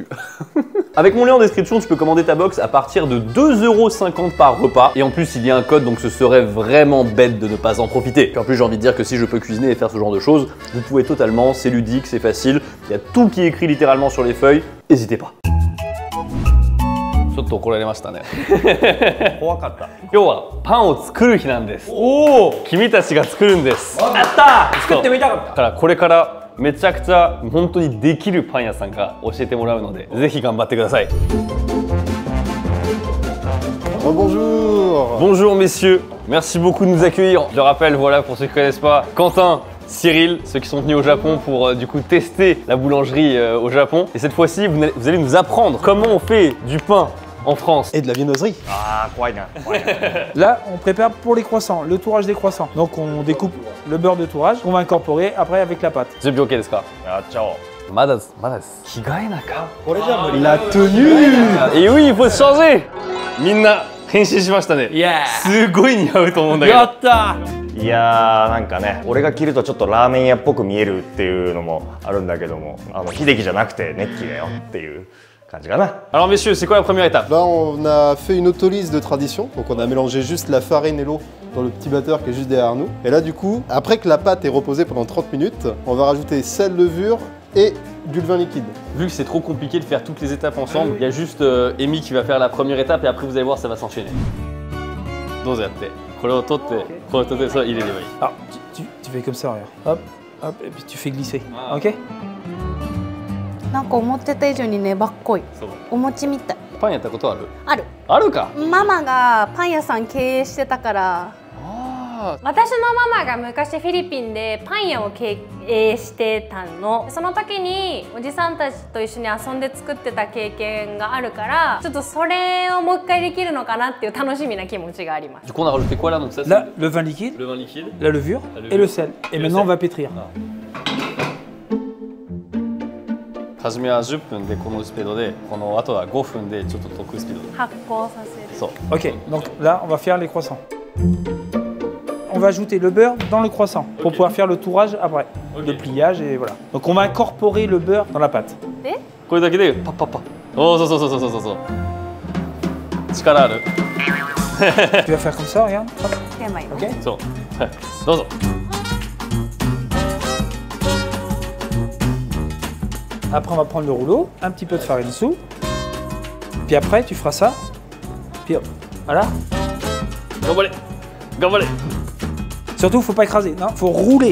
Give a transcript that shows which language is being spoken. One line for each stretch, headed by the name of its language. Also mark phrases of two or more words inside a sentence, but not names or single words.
French: Avec mon lien en description, tu peux commander ta box à partir de 2,50 € par repas. Et en plus, il y a un code, donc ce serait vraiment bête de ne pas en profiter. Puis en plus, j'ai envie de dire que si je peux cuisiner et faire ce genre de choses, vous pouvez totalement, c'est ludique, c'est facile. Il y a tout qui est écrit littéralement sur les feuilles. N'hésitez pas.
Japanese: ちょっと怒られましたね。怖かった。今日はパンを作る日なんです。おお、君たちが作るんです。やったー。作ってみたかった。だからこれからめちゃくちゃ本当にできるパン屋さんが教えてもらうので、ぜひ頑張ってください。
French: Bonjour. Bonjour messieurs, merci beaucoup de nous accueillir. Je le rappelle, voilà pour ceux qui ne connaissent pas, Quentin, Cyril, ceux qui sont venus au Japon pour du coup tester la boulangerie au Japon. Et cette fois-ci, vous allez nous apprendre comment on fait du pain en France. Et de la viennoiserie. Ah, quoi. Là, on prépare pour les croissants, le tourage des croissants. Donc on découpe le beurre de tourage qu'on va incorporer après avec la pâte.
Japanese: 準備 OK ですか? Ciao. まだです.
French: La tenue. Et oui, il faut se changer.
Japanese: Minna, 変身しましたね。すごい似合うと思うんだけど。やった。いやーなんかね俺が着るとちょっとラーメン屋っぽく見えるっていうのもあるんだけども秀樹じゃなくてネッキーだよっていう感じかな。
French: Alors messieurs, c'est quoi la première étape? Là on a fait une autolyse de tradition, donc on a mélangé juste la farine et l'eau dans le petit batteur qui est juste derrière nous. Et là du coup, après que la pâte est reposée pendant 30 minutes, on va rajouter sel, levure et du levain liquide. Vu que c'est trop compliqué de faire toutes les étapes ensemble, il y a juste Amy qui va faire la première étape et après vous allez voir ça va s'enchaîner.
Japanese: どうぞやって。これを取って、これを取って、ça入れればいい。
French: Alors, tu fais comme ça, regarde. Hop, hop, et puis tu fais glisser. Ok?
Japanese: なんか思ってた以上に粘っこい。お餅みたい。パンやったことある？ある。あるか？ママがパン屋さん経営してたから。私のママが昔フィリピンでパン屋を経営してたの。その時におじさんたちと一緒に遊んで作ってた経験があるからちょっとそれをもう一回できるのかなっていう楽しみな気持ちがあります。
French: Du coup on a rajouté quoi là donc ça? Là, le vin liquide, la levure et le sel. Et maintenant on va pétrir.
Japanese: 初めは10分でこのスピードで、この後は5分でちょっと得スピードで。発酵させる。そう。
French: Ok, donc là on va faire les croissants. On va ajouter le beurre dans le croissant pour pouvoir faire le tourage après, le pliage et voilà. Donc on va incorporer le beurre dans la pâte.
Japanese: これだけでパッパッパ。おお、そうそうそうそうそうそう。力ある。
French: Tu vas faire comme ça, regarde. Hop,
Japanese: やばいよ ok. そう。どうぞ。
French: Après, on va prendre le rouleau, un petit peu de farine dessous. Puis après, tu feras ça. Puis hop, voilà.
Japanese: 頑張れ。頑張れ。
French: Surtout, faut pas écraser. Non, faut rouler.